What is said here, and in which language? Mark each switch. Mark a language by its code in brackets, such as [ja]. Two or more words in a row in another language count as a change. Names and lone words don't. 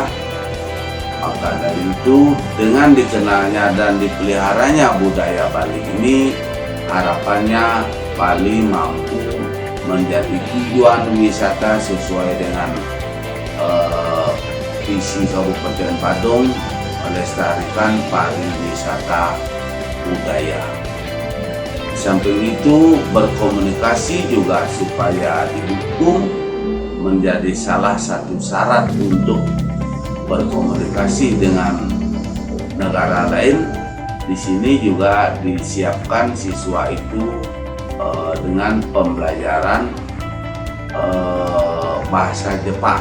[id] Maka dari itu, dengan dikenalnya dan dipeliharanya budaya Bali ini, harapannya Bali mampu menjadi tujuan wisata sesuai dengan visi Kabupaten Badung, melestarikan pariwisata budaya. Samping itu, berkomunikasi juga supaya didukung menjadi salah satu syarat untuk berkomunikasi dengan negara lain. Di sini juga disiapkan siswa itu dengan pembelajaran bahasa Jepang.